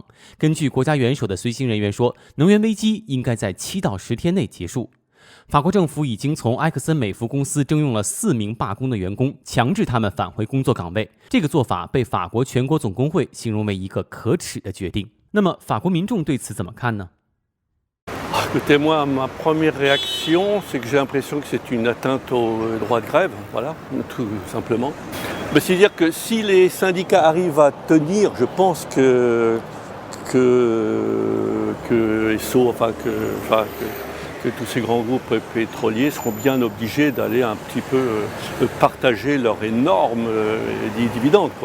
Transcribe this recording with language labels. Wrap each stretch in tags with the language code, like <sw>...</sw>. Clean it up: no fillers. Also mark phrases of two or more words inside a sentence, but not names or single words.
<zh>根据国家元首的随行人员说，能源危机应该在7到10天内结束。法国政府已经从埃克森美孚公司征用了4名罢工的员工，强制他们返回工作岗位。这个做法被法国全国总工会形容为一个可耻的决定。那么，法国民众对此怎么看呢？</zh> <fr>Écoutez, moi, ma première réaction, c'est que j'ai l'impression que c'est une atteinte au droit de grève, voilà, tout simplement. Mais c'est-à-dire que si les syndicats arrivent à tenir, je pense que ESSO, que tous ces grands groupes pétroliers seront bien obligés d'aller un petit peu partager leurs énormes dividendes, quoi.</fr>